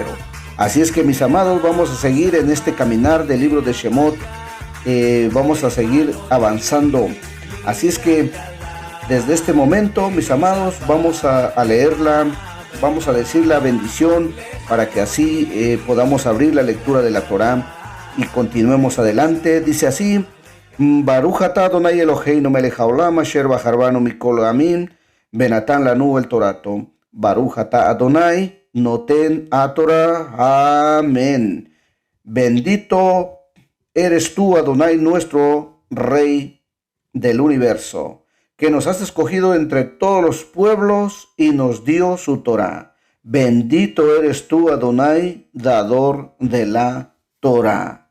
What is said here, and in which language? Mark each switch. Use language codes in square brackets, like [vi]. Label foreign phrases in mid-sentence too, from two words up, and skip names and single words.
[es] Así es que, mis amados, vamos a seguir en este caminar del libro de Shemot, vamos a seguir avanzando. Así es que desde este momento, mis amados, vamos a leerla, vamos a decir la bendición para que así podamos abrir la lectura de la Torá y continuemos adelante. Dice así: [he] ברוך אתה אדני אלהינו מלך העולם אשר בחר בנו מכל העמים ונתן לנו את תורתו. ברוך אתה אדני נותן התורה. [es] Amén. Bendito eres tú, Adonai, nuestro Rey del universo, que nos has escogido entre todos los pueblos y nos dio su Torah. Bendito eres tú, Adonai, dador de la Torah.